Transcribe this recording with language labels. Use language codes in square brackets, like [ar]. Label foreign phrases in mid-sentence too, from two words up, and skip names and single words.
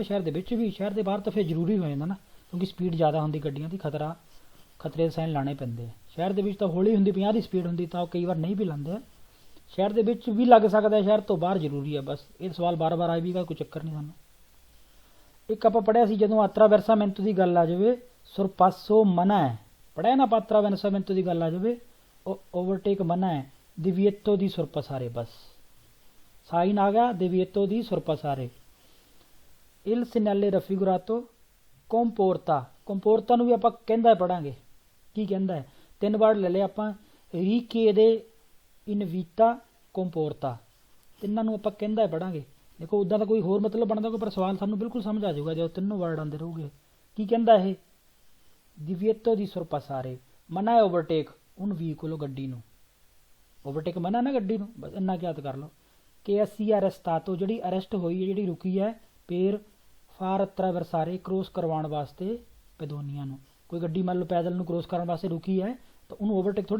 [pa] ਸ਼ਹਿਰ ਦੇ ਵਿੱਚ ਵੀ ਸ਼ਹਿਰ ਦੇ ਬਾਹਰ ਤਾਂ ਫਿਰ ਜ਼ਰੂਰੀ ਹੋ ਜਾਂਦਾ ਨਾ ਕਿਉਂਕਿ ਸਪੀਡ ਜ਼ਿਆਦਾ ਹੁੰਦੀ ਗੱਡੀਆਂ ਦੀ ਖਤਰੇ ਦੇ ਸਾਈਨ ਲਾਣੇ ਪੈਂਦੇ ਆ ਸ਼ਹਿਰ ਦੇ ਵਿੱਚ ਤਾਂ ਹੌਲੀ ਹੁੰਦੀ 50 ਦੀ ਸਪੀਡ ਹੁੰਦੀ ਤਾਂ ਉਹ ਕਈ ਵਾਰ ਨਹੀਂ ਵੀ ਲਾਉਂਦੇ ਆ ਸ਼ਹਿਰ ਦੇ ਵਿੱਚ ਵੀ ਲੱਗ ਸਕਦਾ ਸ਼ਹਿਰ ਤੋਂ ਬਾਹਰ ਜ਼ਰੂਰੀ ਹੈ ਬਸ ਇਹ ਸਵਾਲ ਬਾਰ-ਬਾਰ ਆਈ ਵੀਗਾ ਕੋਈ ਚੱਕਰ ਨਹੀਂ ਸਾਨੂੰ ਇੱਕ ਆਪਾਂ ਪੜ੍ਹਿਆ ਸੀ ਜਦੋਂ attraversamento ਦੀ ਗੱਲ ਆ ਜਾਵੇ sorpasso ਮਨਾ ਹੈ ਪੜ੍ਹਿਆ ਨਾ ਆਪਾਂ attraversamento ਦੀ ਗੱਲ ਆ ਜਾਵੇ ਓਵਰਟੇਕ ਮਨਾ ਹੈ [it] divieto di sorpassare [pa] ਬਸ ਸਾਈਨ ਆ ਗਿਆ [it] divieto di sorpassare il segnale raffigurato comporta [pa] ਨੂੰ ਵੀ ਆਪਾਂ ਕਹਿੰਦਾ ਪੜਾਂਗੇ ਕੀ ਕਹਿੰਦਾ ਹੈ 3 ਵਾਰ ਲੈ ਲਿਆ ਆਪਾਂ [it] richiede invita comporta [pa] ਤਿੰਨਾਂ ਨੂੰ ਆਪਾਂ ਕਹਿੰਦਾ ਪੜਾਂਗੇ ਦੇਖੋ ਉਦਾਂ ਦਾ ਕੋਈ ਹੋਰ ਮਤਲਬ ਬਣਦਾ ਕੋਈ ਪਰ ਸਵਾਲ ਸਾਨੂੰ ਬਿਲਕੁਲ ਸਮਝ ਆ ਜਾਊਗਾ ਜਦੋਂ ਤਿੰਨੋਂ ਵਰਡ ਆਉਂਦੇ ਰਹੂਗੇ ਕੀ ਕਹਿੰਦਾ ਇਹ [it] divieto di sorpassare [pa] ਮਨਾ ਹੈ ਓਵਰਟੇਕ ਉਹਨ ਵਹੀਕਲ ਗੱਡੀ ਨੂੰ ਓਵਰਟੇਕ ਮਨਾ ਨਾ ਗੱਡੀ ਨੂੰ ਬਸ ਇੰਨਾ ਯਾਦ ਕਰ ਲਓ ਕਿ ਅਸੀਂ ਅਰੈਸਟਾਤੋ ਜਿਹੜੀ ਅਰੈਸਟ ਹੋਈ ਹੈ ਜਿਹੜੀ ਰੁਕੀ ਹੈ [it] per far attraversare [pa] ਕ੍ਰੋਸ ਕਰਵਾਉਣ ਵਾਸਤੇ ਪੈਦੋਨੀਆਂ ਨੂੰ ਕੋਈ ਗੱਡੀ ਮੰਨ ਲਓ ਪੈਦਲ ਨੂੰ ਕ੍ਰੋਸ ਕਰਨ ਵਾਸਤੇ ਰੁਕੀ ਹੈ ਤਾਂ ਉਹਨੂੰ ਓਵਰਟੇਕ ਥੋੜੀ